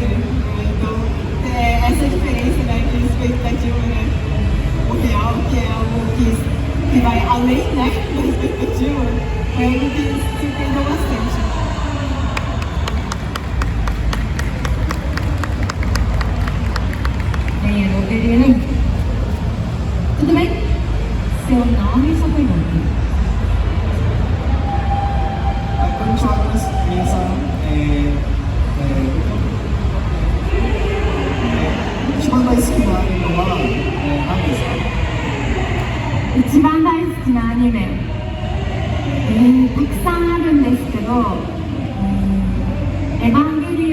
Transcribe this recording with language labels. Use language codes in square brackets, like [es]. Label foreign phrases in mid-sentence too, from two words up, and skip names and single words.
[pt] Então, essa diferença, né, de expectativa, né, o real, que é algo que vai além, né, da expectativa, foi algo que surpreendeu bastante. Bem, eu queria... Tudo bem? Seu nome e sua pergunta. [ja] こんにちは、皆さん。一番大好きなアニメは何ですか？一番大好きなアニメ、たくさんあるんですけど、エヴァンゲリ